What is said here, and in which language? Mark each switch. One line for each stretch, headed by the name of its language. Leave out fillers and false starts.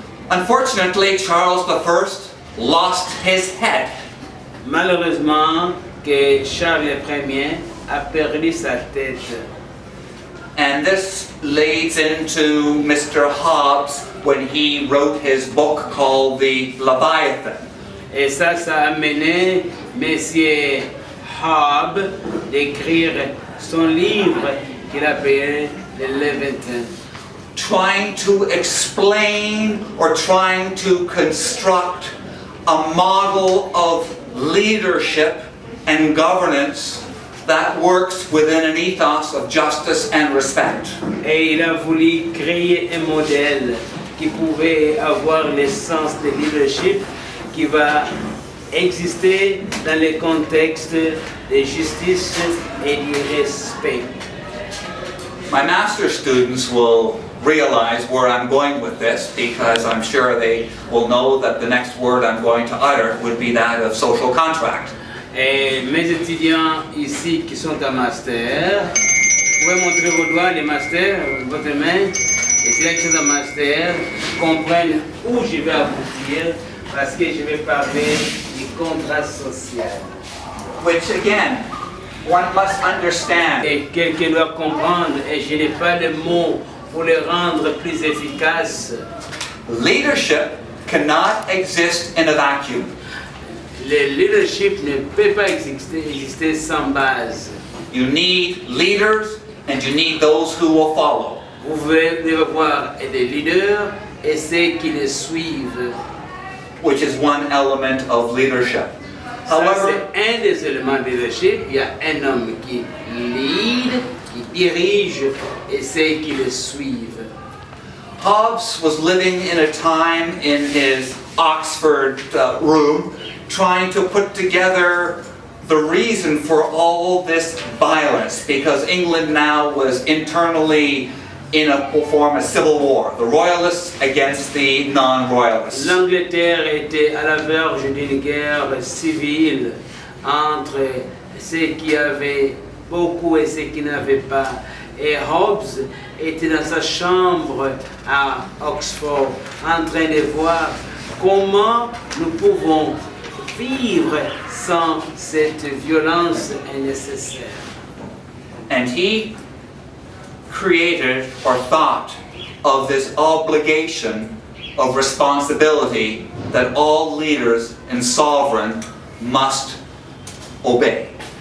English: Unfortunately, Charles I lost his head.
French: Malheureusement, que Charles Ier a perdu sa tête.
English: And this leads into Mr. Hobbes when he wrote his book called The Leviathan.
French: Et ça a amené Monsieur Hobbes d'écrire son livre qu'il appelait le Leviathan.
English: Trying to explain or trying to construct a model of leadership and governance that works within an ethos of justice and respect.
French: Et il a voulu créer un modèle qui pouvait avoir l'essence de leadership qui va exister dans le contexte de justice et du respect.
English: My master's students will realize where I'm going with this, because I'm sure they will know that the next word I'm going to utter would be that of social contract.
French: Et mes étudiants ici qui sont en master, vous pouvez montrer vos doigts, les masters, votre main, et ceux qui sont en master comprennent où je vais aboutir parce que je vais parler du contrat social.
English: Which again, one must understand.
French: Et quelqu'un doit comprendre, et je n'ai pas de mots pour les rendre plus efficaces.
English: Leadership cannot exist in a vacuum.
French: Le leadership ne peut pas exister sans base.
English: You need leaders and you need those who will follow.
French: Vous devez avoir des leaders et ceux qui les suivent.
English: Which is one element of leadership.
French: Ça,
English: However,
French: c'est un des éléments de leadership. Il y a un homme qui lead, qui dirige et ceux qui le suivent.
English: Hobbes was living in a time in his Oxford room trying to put together the reason for all this violence, because England now was internally in a form of civil war, the royalists against the non-royalists.
French: L'Angleterre était à la verge d'une guerre civile entre ceux qui avaient beaucoup et ceux qui n'avaient pas. Et Hobbes était dans sa chambre à Oxford en train de voir comment nous pouvons vivre sans cette violence nécessaire.
English: And he created or thought of this obligation of responsibility that all leaders and sovereign must obey.